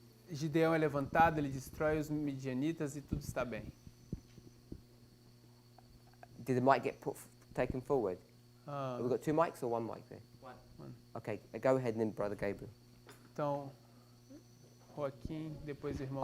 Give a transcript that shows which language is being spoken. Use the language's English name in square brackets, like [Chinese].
[Portuguese] Gideão é levantado, ele destrói os midianitas e tudo está bem. [English] Did the mic get taken forward? Ah, Have we got two mics or one mic there? One. Okay, go ahead and then Brother Gabriel. [Portuguese] Então, Joaquim, depois o irmão